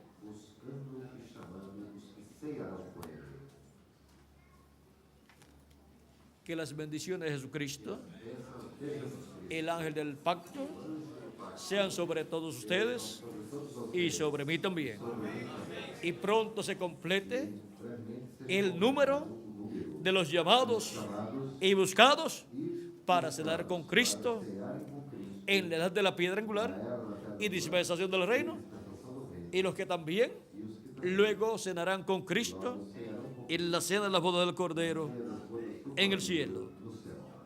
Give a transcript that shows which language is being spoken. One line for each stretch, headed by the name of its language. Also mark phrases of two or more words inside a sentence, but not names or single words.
Portuguese: Buscando e chamando os que cearão com Ele.
Spanish: Que las bendiciones de Jesucristo,
Portuguese: Bênçãos de Jesus Cristo
Spanish: el ángel del pacto, sean sobre todos ustedes y sobre mí también. Y pronto se complete el número de los llamados y buscados para cenar con Cristo en la edad de la piedra angular y dispensación del reino, y los que también luego cenarán con Cristo en la cena de la boda del Cordero en el cielo.